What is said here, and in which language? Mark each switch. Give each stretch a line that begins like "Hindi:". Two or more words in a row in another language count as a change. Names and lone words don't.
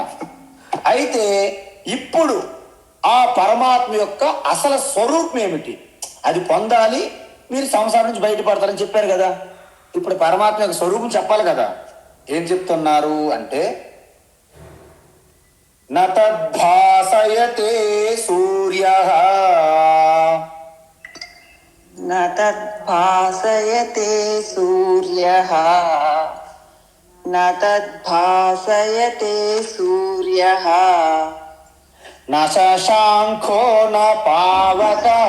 Telugu: అయితే ఇప్పుడు ఆ పరమాత్మ యొక్క అసలు స్వరూపం ఏమిటి, అది పొందాలి, మీరు సంసారం నుంచి బయటపడతారని చెప్పారు కదా. ఇప్పుడు పరమాత్మ యొక్క స్వరూపం చెప్పాలి కదా. ఏం చెప్తున్నారు అంటే,
Sanskrit: నతద్భాసయతే సూర్యః न तद्भासयते सूर्यः न तद्भासयते सूर्यः न शशाङ्को न पावकः